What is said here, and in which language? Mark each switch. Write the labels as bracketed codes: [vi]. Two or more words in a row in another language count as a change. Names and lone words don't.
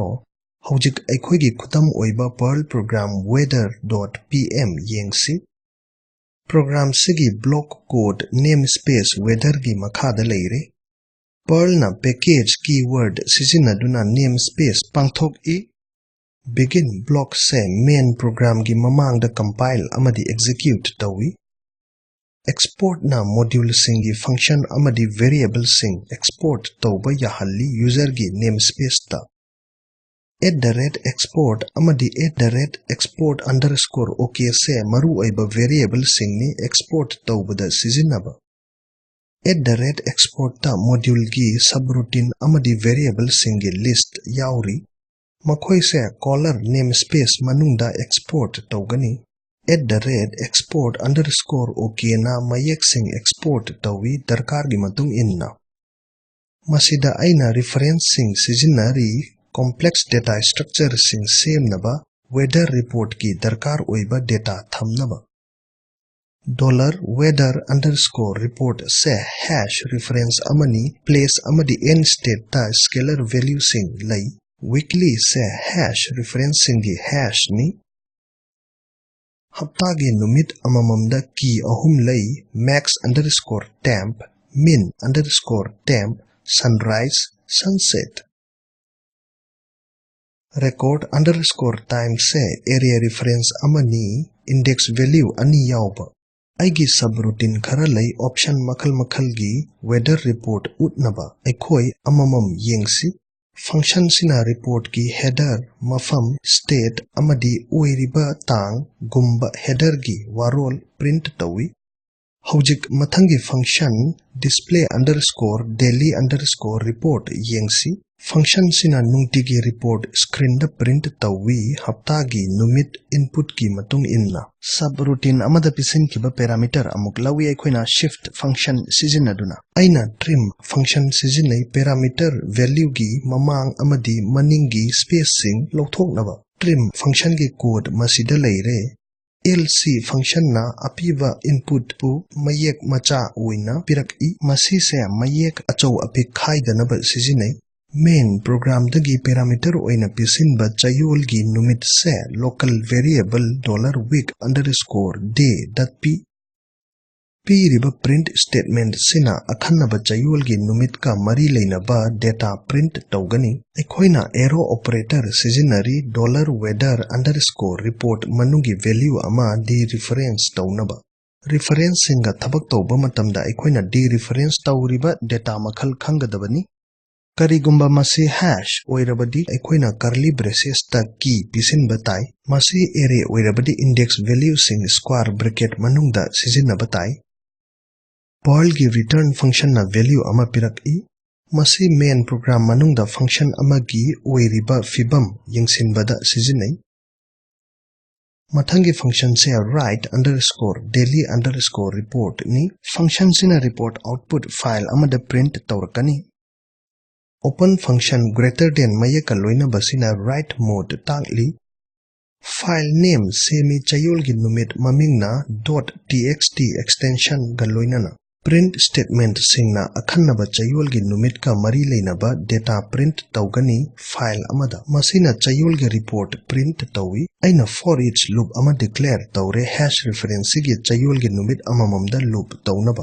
[mni] Hojik aikoigi khutam oiba PERL program weather.pm yengsi. Program sigi [en] block code [mni] namespace weather gi makhada leire. PERL na [en] package keyword [mni] sizinaduna namespace pangthok I. [en] Begin block [mni] se [en] main program [mni] gi mamang da compile amadi execute tawi. Export na module singi function amadi variable sing export tawba yahalli user gi namespace ta. @export amadi @export_ok se maru aiba variable sing ni export tawba da sizinaba. @export ta module gi subroutine amadi variable single list yauri. Makhoi se caller namespace manungda export tawgani. @export_ok na mayek sing export tawi darkar gi matung inna. Masida aina reference sing sijinnari [en] complex data structure [mni] sing semnaba [en] weather report [mni] ki darkar oiba data thamnaba. $weather_report se [en] hash reference [mni] amani place amadi [en] end state [mni] ta [en] scalar value [mni] sing lay. Weekly se [en] hash reference [mni] singi hash ni. Hafta gi numit amamamda key ahum lay [en] max_temp min_temp sunrise sunset. [mni] Record_time se [en] area reference [mni] amani [en] index value [mni] ani yawba. Aigi subroutine khara lay option makal gi [en] weather report [mni] utnaba aikoi amamam yengsi. Function sina report ki header mafam state amadi oiriba tang gumba header gi warol print tawi. Hojik mathangi function display_daily_report yengsi. Function sina nungtigi report screen da print tawi hafta gi numit input ki matung inna. Subroutine amada pisin kiba parameter amuk lawi aikoina [en] shift function [mni] sizinaduna. Aina [en] trim function [mni] sizinai [en] parameter value [mni] gi mamang amadi maningi spacing lauthoknaba. [en] Trim function [mni] gi code masida leire. [en] LC function [mni] na apiba input pu mayek macha oina pirak I masi se mayek achau apik khaidanaba sizinai. [en] Main program [mni] dagi parameter oina pisinba chayol gi numit se [en] local variable [mni] $week_day.p. P riba [en] print statement [mni] sina akhannaba chayol gi numit ka mari leinaba data print tawgani. Aikoina [en] arrow operator [mni] sizinari $weather_report manungi value ama dereference tawnaba. Reference singa thabak tawba matamda aikoina dereference tawriba data makhal khanggadabani. Karigumba masi hash oirabadi aikoina [en] curly braces [mni] ta key pisin batai. Masi array oirabadi [en] index value [mni] sing [en] square bracket [mni] manungda sijinna batai. PERL gi [en] return function [mni] na value ama pirak I. Masi [en] main program [mni] manungda function ama gi oiriba fibam yengsinbada sijinai. Mathangi function se write_daily_report ni. Function sina report [en] output file [mni] amada print tawrakani. [en] Open function greater than [mni] mayeka loina basina [en] write mode [mni] tangli. [en] File name [mni] semi chayol gi numit mamingna [en] .txt extension [mni] ga loinana. [en] Print statement [mni] singna akhanaba chayolgi numit ka mari leinaba data print tawgani file amada. Masina chayolgi report print tawi. Aina [en] for each loop [mni] ama declare tawre [en] hash reference [mni] gi chayolgi numit amamamda loop tawnaba.